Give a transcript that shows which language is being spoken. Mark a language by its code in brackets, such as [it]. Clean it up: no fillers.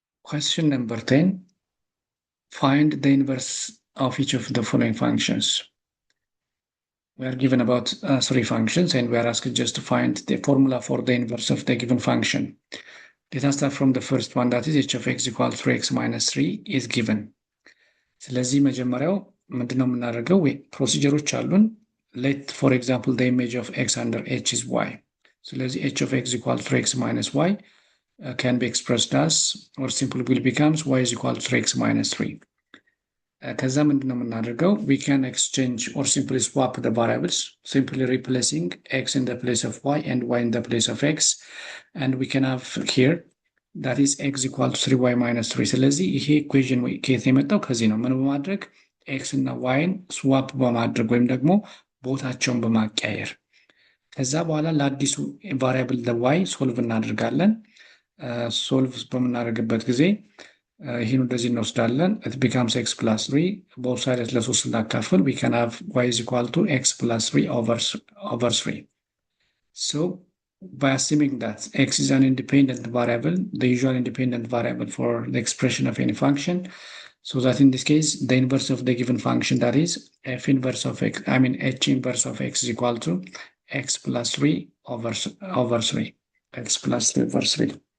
[en] Question number 10. Find the inverse of each of the following functions. We are given about 3 functions, and we are asked just to find the formula for the inverse of the given function. Let us start from the first one, that is h of x equals to x minus 3 is given. [am] ስለዚህ መጀመሪያው ምንድነው የምናደርገው? ፕሮሲጀሮች አሉን። [en] Let, for example, the image of x under h is y. ስለዚህ h of x equals to x minus y can be expressed as, or simply will becomes y is equal to x minus 3. [am] ከዛ ምንድን ነው የምናደርገው? [en] we can exchange or simply swap the variables, simply replacing x in the place of y and y in the place of x, and we can have here that is x equal to 3y minus 3. [am] ስለዚህ ይሄ ኢኩዌዥን ከየት የመጣው? ከዚህ ነው። ምን በማድረግ ኤክስ እና ዋይን ስዋፕ በማድረግ ወይም ደግሞ ቦታቸውን በማቀያየር ከዛ በኋላ ለአዲሱ ቫሪያብል ለዋይ ሶልቭ እናደርጋለን። ሶልቭ በምናደርግበት ጊዜ ይህን ወደዚህ እንወስዳለን። [en] it becomes x plus 3 both sides [am] ለሶስት ስናካፍል [en] we can have y is equal to x plus 3 over 3. So by assuming that x is an independent variable, the usual independent variable for the expression of any function, so that in this case the inverse of the given function, that is f inverse of x, h inverse of x is equal to x plus 3 over 3, x plus 3 over 3.